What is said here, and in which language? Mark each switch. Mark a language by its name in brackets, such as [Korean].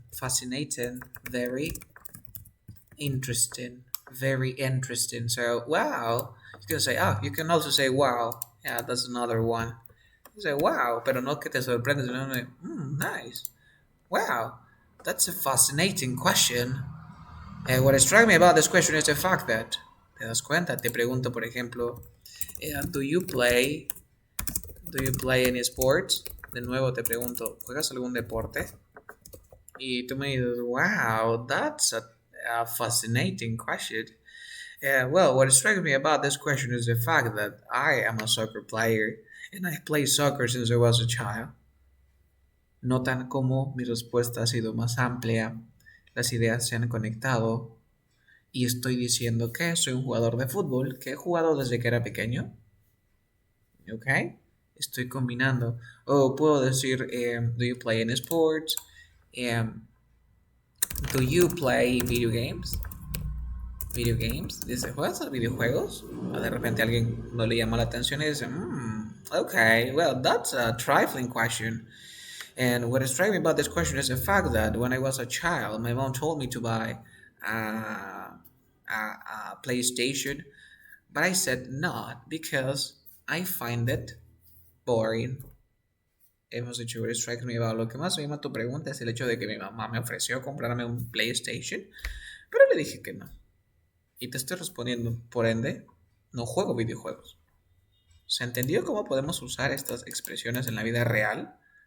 [English] Fascinating, very interesting. Very interesting. So, wow. You can also say wow. Yeah, that's another one. You say wow, [Spanish] pero no que te sorprende, sino [English] nice. Wow, that's a fascinating question. What strikes me about this question is the fact that, [Spanish] ¿te das cuenta? Te pregunto, por ejemplo, [English] do you play any sports? [Spanish] De nuevo te pregunto, ¿juegas algún deporte? Y tú me dices, [English] wow, that's a fascinating question. Well, what strikes me about this question is the fact that I am a soccer player and I've played soccer since I was a child. [Spanish] Notan cómo mi respuesta ha sido más amplia, las ideas se han conectado y estoy diciendo que soy un jugador de fútbol que he jugado desde que era pequeño. ¿Ok? Estoy combinando. O puedo decir, [English] do you play any sports? Do you play video games? Video games. [Spanish] Dice, ¿juegas a videojuegos? O de repente a alguien no le llama la atención y dice, [English] okay, well, that's a trifling question. And what strikes me about this question is the fact that when I was a child, my mom told me to buy a PlayStation, but I said not because I find it boring. [Spanish] Hemos dicho, [English] what strikes me about. [Spanish] Lo que más me llama tu pregunta es el hecho de que mi mamá me ofreció comprarme un PlayStation, pero le dije que no. Y te estoy respondiendo, por ende, no juego videojuegos. ¿Se entendió cómo podemos usar estas expresiones en la vida real?